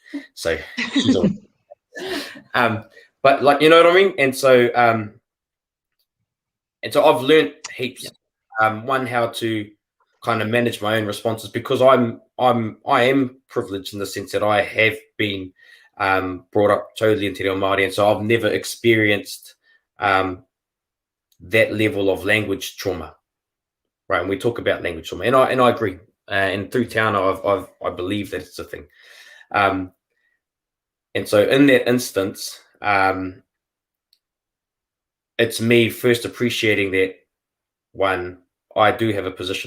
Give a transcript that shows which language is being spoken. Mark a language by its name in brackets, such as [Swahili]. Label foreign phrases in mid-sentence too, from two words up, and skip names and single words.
[English] So she's on. But like, you know what I mean? And so I've learned heaps. One, how to kind of manage my own responses, because I am privileged in the sense that I have been brought up totally in [Māori] te reo Māori, [English] and so I've never experienced that level of language trauma, right? And we talk about language trauma, and I agree. and through Te Anau, I believe that it's a thing. And so in that instance, it's me first appreciating that, one, I do have a position